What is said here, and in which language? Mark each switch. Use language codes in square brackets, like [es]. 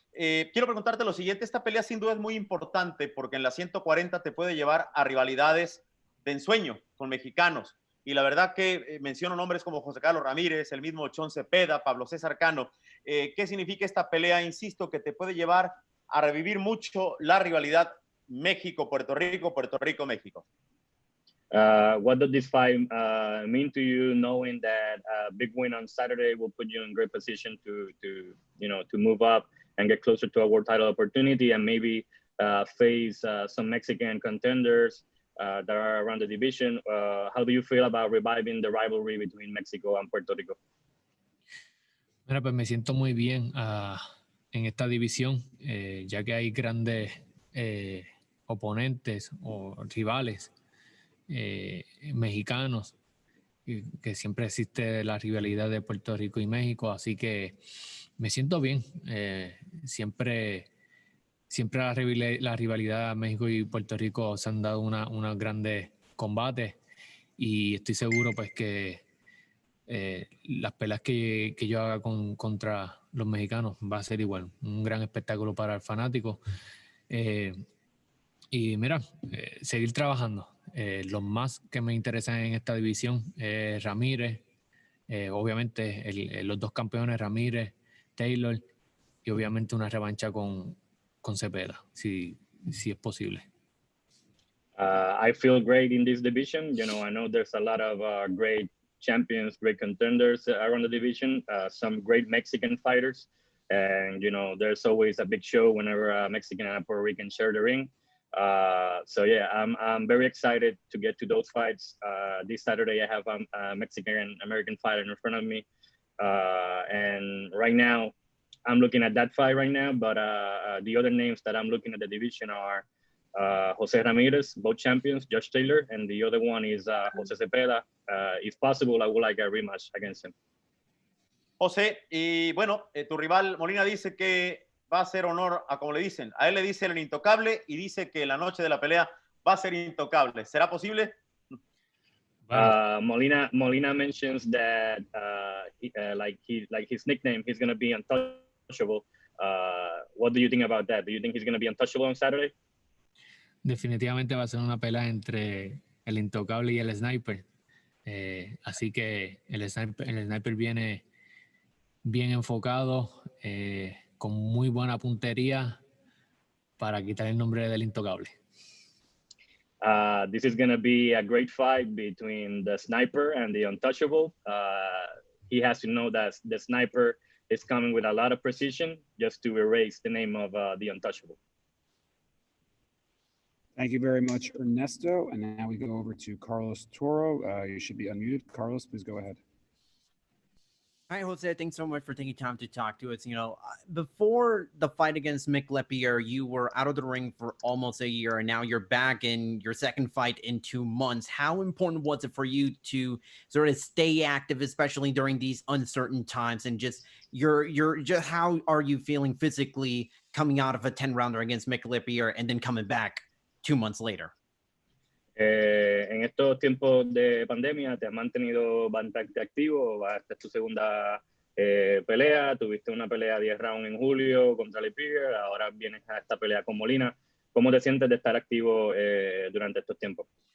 [es] Quiero preguntarte lo siguiente. Esta pelea sin duda es muy importante porque en la 140 te puede llevar a rivalidades de ensueño con mexicanos. Y la verdad que menciono nombres como José Carlos Ramírez, el mismo Jose Pedraza, Pablo César Cano. ¿Qué significa esta pelea? Insisto, que te puede llevar a revivir mucho la rivalidad México-Puerto Rico, Puerto Rico-México. [en] What does this fight mean to you, knowing that a big win on Saturday will put you in great position to move up and get closer to a world title opportunity, and maybe face some Mexican contenders that are around the division? How do you feel about reviving the rivalry between Mexico and Puerto Rico? [es] Mira, pues me siento muy bien en esta división, ya que hay grandes oponentes o rivales mexicanos, que siempre existe la rivalidad de Puerto Rico y México, así que me siento bien. Siempre la rivalidad México y Puerto Rico se han dado unos grandes combates, y estoy seguro pues que las peleas que yo haga contra los mexicanos va a ser igual, un gran espectáculo para el fanático. Y mira, seguir trabajando. Los más que me interesan en esta división es Ramírez, obviamente los dos campeones, Ramírez, Taylor, y obviamente una revancha con Cepeda, si es posible. [en] I feel great in this division. You know, I know there's a lot of great champions, great contenders around the division, some great Mexican fighters. And, you know, there's always a big show whenever a Mexican and a Puerto Rican share the ring. So yeah, I'm very excited to get to those fights. This Saturday, I have a Mexican and American fighter in front of me. And right now, I'm looking at that fight right now, but the other names that I'm looking at the division are Jose Ramirez, both champions, Josh Taylor, and the other one is Jose Cepeda. If possible, I would like a rematch against him. [es] José, y bueno, tu rival Molina dice que va a hacer honor a como le dicen. A él le dice el intocable y dice que la noche de la pelea va a ser intocable. ¿Será posible? [en] Molina mentions that like his nickname, he's going to be untouchable. What do you think about that? Do you think he's going to be untouchable on Saturday? [es] Definitivamente va a ser una pelea entre el intocable y el sniper. Así que el sniper viene bien enfocado, con muy buena puntería para quitar el nombre del intocable. [en] This is going to be a great fight between the sniper and the untouchable. He has to know that the sniper is coming with a lot of precision just to erase the name of the untouchable. Thank you very much, Ernesto. And now we go over to Carlos Toro. You should be unmuted. Carlos, please go ahead. Hi, Jose. Thanks so much for taking time to talk to us. You know, before the fight against Mick Lepier, you were out of the ring for almost a year, and now you're back in your second fight in 2 months. How important was it for you to sort of stay active, especially during these uncertain times? And just just how are you feeling physically coming out of a 10-rounder against Mick Lepier and then coming back 2 months later? [es] En estos tiempos de pandemia, te has mantenido bastante activo. Esta es tu segunda pelea. Tuviste una pelea 10 rounds en julio contra Lepier. Ahora vienes a esta pelea con Molina. ¿Cómo te sientes de estar activo durante estos tiempos?